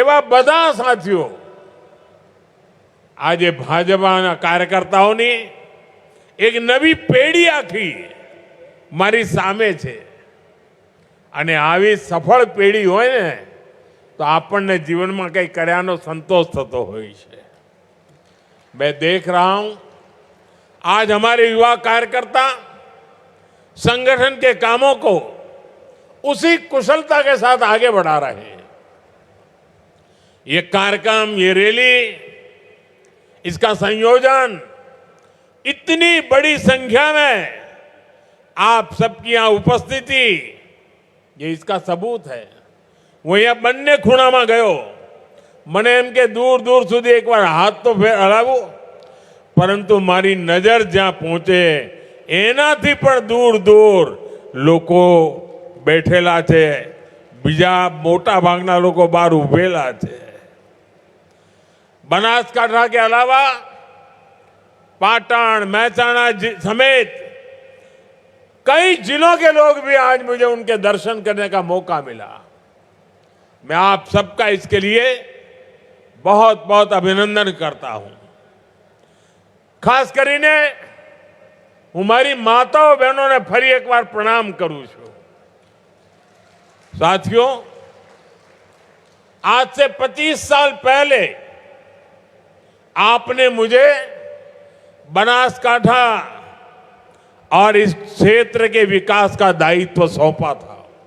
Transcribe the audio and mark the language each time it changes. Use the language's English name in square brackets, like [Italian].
[Gujarati] એવા બધા સાથીઓ આજે ભાજપાના કાર્યકર્તાઓની એક નવી પેઢી આખી મારી સામે છે। અને આવી સફળ પેઢી હોય ને તો આપણને જીવનમાં કંઈ કર્યાનો સંતોષ થતો હોય છે। [Hindi] मैं देख रहा हूं आज हमारे युवा कार्यकर्ता संगठन के कामों को उसी कुशलता के साथ आगे बढ़ा रहे हैं। ये कार्यक्रम, ये रैली, इसका संयोजन इतनी बड़ी संख्या में आप सबकी यहां उपस्थिति, ये इसका सबूत है। वो यहां [Gujarati] બંને ખૂણામાં ગયો, મને એમ કે દૂર દૂર સુધી એકવાર હાથ તો હલાવો, પરંતુ મારી નજર જ્યાં પહોંચે એનાથી પણ દૂર દૂર લોકો બેઠેલા છે, બીજા મોટા ભાગના લોકો બહાર ઉભેલા છે। [Hindi] बनासकांठा के अलावा पाटण, મહેસાણા समेत कई जिलों के लोग भी आज मुझे उनके दर्शन करने का मौका मिला। मैं आप सबका इसके लिए बहुत बहुत अभिनंदन करता हूं। [Gujarati] खास કરીને હું મારી માતાઓ બહેનોને ફરી એકવાર પ્રણામ કરું છું। [Hindi] साथियों, आज से 25 साल पहले आपने मुझे बनासकांठा और इस क्षेत्र के विकास का दायित्व सौंपा था।